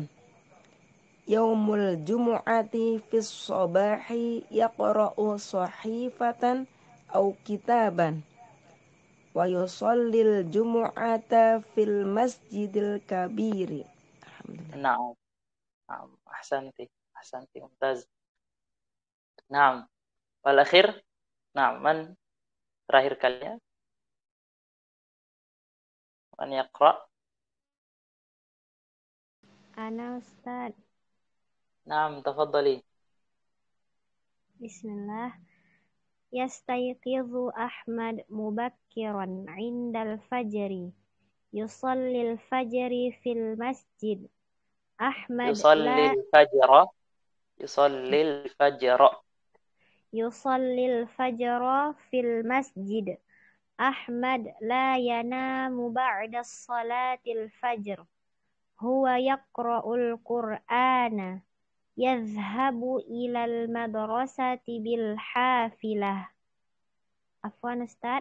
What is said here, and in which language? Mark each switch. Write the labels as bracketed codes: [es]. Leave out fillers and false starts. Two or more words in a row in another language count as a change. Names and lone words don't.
[ar] يوم الجمعة في الصباح يقرأ صحيفة أو كتابا. ويصلي الجمعة في المسجد الكبير. Alhamdulillah. نعم أحسنتي ممتاز. نعم والأخير. نعم من [id] terakhir kalinya [ar] من يقرأ؟ أنا أستاذ. نعم تفضلي. Bismillah. يستيقظ أحمد مبكرا عند الفجر. يصلي الفجر في المسجد. Ahmad يصلي الفجر في المسجد. أحمد لا ينام بعد صلاة الفجر. هو يقرأ القرآن. يذهب إلى المدرسة بالحافلة. عفوا أستاذ.